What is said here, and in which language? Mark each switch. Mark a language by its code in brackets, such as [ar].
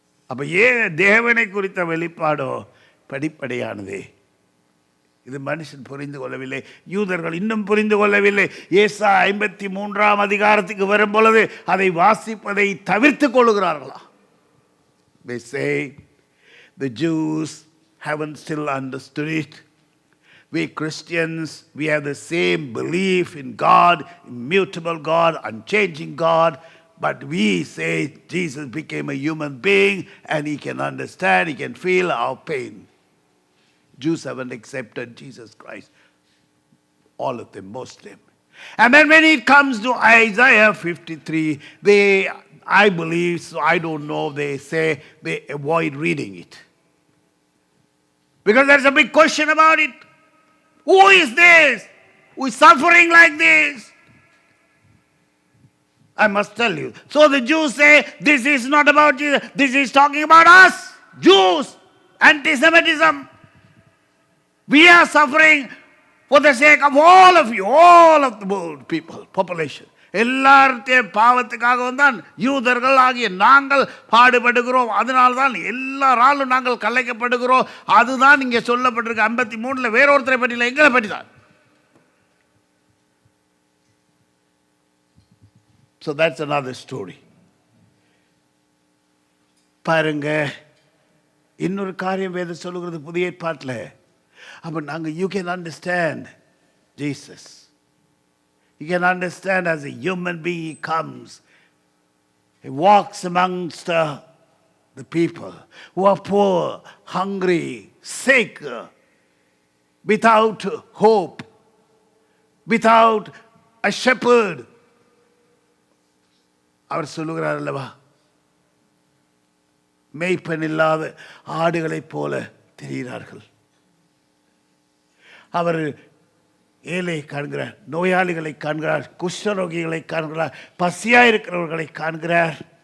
[ta] அப்போ தேவனை குறித்த வெளிப்பாடோ படிப்படையானதே. இது மனுஷன் புரிந்து கொள்ளவில்லை, யூதர்கள் இன்னும் புரிந்து கொள்ளவில்லை. ஏசா 53ஆம் அதிகாரத்துக்கு வரும் பொழுது அதை வாசிப்பதை தவிர்த்து கொள்ளுகிறார்களா? [en] They say the Jews haven't still understood it. We Christians, we have the same belief in God, immutable God, unchanging God, but we say Jesus became a human being and he can understand, he can feel our pain. Jews haven't accepted Jesus Christ. All of them, most of them. And then when it comes to Isaiah 53, I believe, so I don't know, they say they avoid reading it. Because there's a big question about it. Who is this? Who is suffering like this? I must tell you. So the Jews say, this is not about Jesus. This is talking about us, Jews, anti-Semitism. We are suffering for the sake of all of you, all of the world people, population. [ta] எல்லார்த்தையும் பாவத்துக்காகவும் தான் யூதர்கள் ஆகிய நாங்கள் பாடுபடுகிறோம். அதனால்தான் எல்லாராலும் நாங்கள் கலைக்கப்படுகிறோம். அதுதான் இங்கே சொல்லப்பட்டிருக்கு 53 வேறொருத்தரை பற்றி இல்லை, எங்களை பற்றி தான். [en] So that's another story. [ta] பாருங்க, இன்னொரு காரியம் வேதம் சொல்லுகிறது புதிய ஏற்பாட்டில். அப்போ நாங்கள் [en] you can understand Jesus. You can understand as a human being he comes. He walks amongst the people who are poor, hungry, sick, without hope, without a shepherd. [ta] அவர் சொல்லுகிறார் அல்லவா, மேய்ப்பன் இல்லாத ஆடுகளைப் போல தெரிகிறார்கள். அவர் ஏழை காண்கிறார், நோயாளிகளை காண்கிறார், குஷ்டரோகிகளை காண்கிறார், பசியாக இருக்கிறவர்களை காண்கிறார்.